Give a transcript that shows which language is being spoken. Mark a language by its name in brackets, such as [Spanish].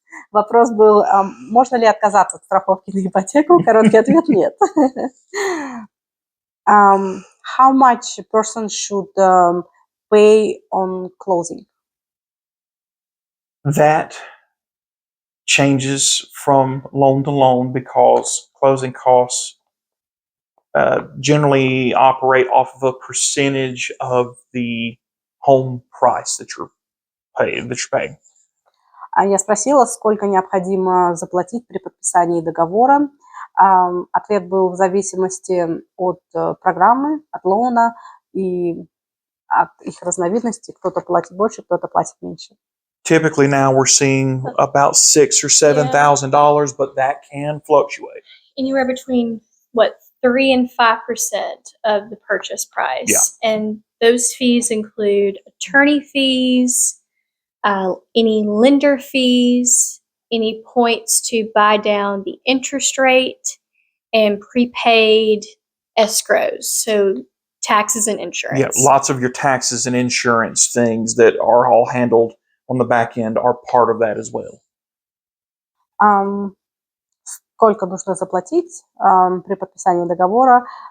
[Russian] Вопрос был, можно ли отказаться от страховки на ипотеку? Короткий ответ – нет. [English] How much a person should pay on closing? That changes from loan to loan because closing costs generally operate off of a percentage of the home price that you're paying. [Russian] Я спросила, сколько необходимо заплатить при подписании договора. Ответ был в зависимости от программы, от лоуна и от их разновидностей. Кто-то платит больше, кто-то платит меньше. [English] Typically now we're seeing about $6,000 or $7,000, but that can fluctuate. Anywhere between 3 and 5% of the purchase price. Yeah. And those fees include attorney fees, any lender fees, any points to buy down the interest rate, and prepaid escrows, so taxes and insurance. Yeah, lots of your taxes and insurance things that are all handled on the back end are part of that as well. [Russian] Сколько нужно заплатить при подписании договора?